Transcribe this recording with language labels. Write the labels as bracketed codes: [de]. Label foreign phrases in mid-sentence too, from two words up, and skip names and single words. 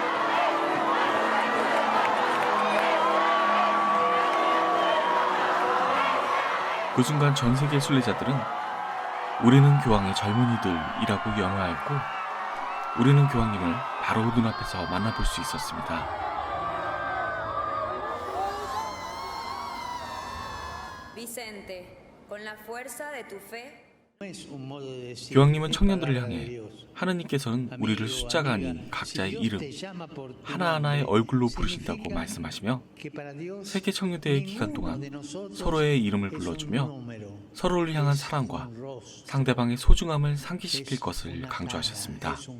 [ko] 그 순간 전 세계 순례자들은 우리는 교황의 젊은이들이라고 연호하였고 우리는 교황님을 바로 눈앞에서 만나볼 수 있었습니다. [es] Vicente, con la fuerza de tu fe. [ko] 교황님은 청년들을 향해 하느님께서는 우리를 숫자가 아닌 각자의 이름, 하나하나의 얼굴로 부르신다고 말씀하시며 세계 청년대회 기간 동안 서로의 이름을 불러주며 서로를 향한 사랑과 상대방의 소중함을 상기시킬 것을 강조하셨습니다.